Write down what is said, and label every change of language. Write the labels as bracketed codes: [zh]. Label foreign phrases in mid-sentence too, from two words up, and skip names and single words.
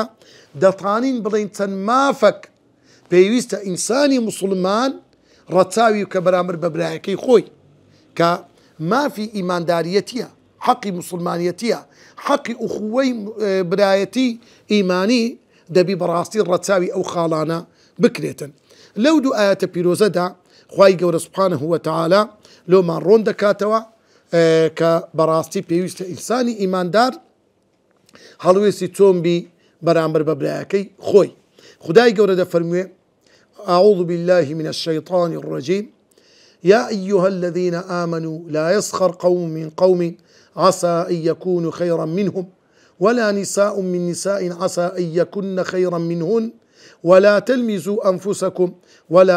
[ckb] دەتوانین بڵین چەند مافەک پێویستە ئینسانی مسلمان ڕەچاوی کە بەرامبەر بە برایەکەی خۆی، کە مافی ئیمانداریەتیە، حەقی مسلمانیەتیە، حەقی ئوخوەی برایەتی ئیمانی، دەبی بەڕاستی ڕەچاوی ئەو خاڵانە بکرێتن. لەو دوو ئاەتە پیرۆزەدا خوای گەورە سوبحانەه وتەعالا لۆمان ڕۆن دەکاتەوە کە بەڕاستی پێویستە ئینسانی ئیماندار هەڵوێستی چۆن بی بەرامبەر بە برایەکەی خۆی. خدای گەورە دەفەرموێ [ar] أعوذ بالله من الشيطان الرجيم يا أيها الذين آمنوا لا يسخر قوم من قوم عسى أن يكونوا خيرا منهم ولا نساء من نساء عسى أن يكن خيرا منهن ولا تلمزوا أنفسكم ولا